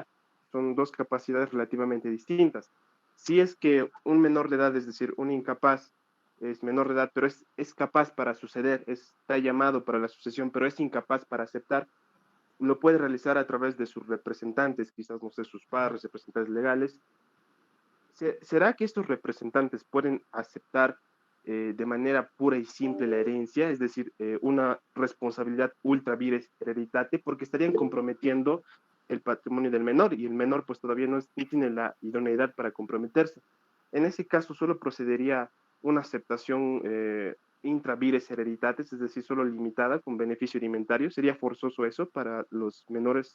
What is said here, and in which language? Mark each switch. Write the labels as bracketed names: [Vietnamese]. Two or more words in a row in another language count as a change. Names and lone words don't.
[Spanish] Son dos capacidades relativamente distintas. Si es que un menor de edad, es decir, un incapaz, es menor de edad, pero es capaz para suceder, está llamado para la sucesión, pero es incapaz para aceptar, lo puede realizar a través de sus representantes, quizás, no sé, sus padres, representantes legales. ¿Será que estos representantes pueden aceptar de manera pura y simple la herencia, es decir, una responsabilidad [Latin] ultra vires hereditate, [Spanish] porque estarían comprometiendo el patrimonio del menor, y el menor pues todavía no tiene la idoneidad para comprometerse? En ese caso solo procedería una aceptación [Latin] intravires hereditatis, [Spanish] es decir, solo limitada con beneficio alimentario. ¿Sería forzoso eso para los menores?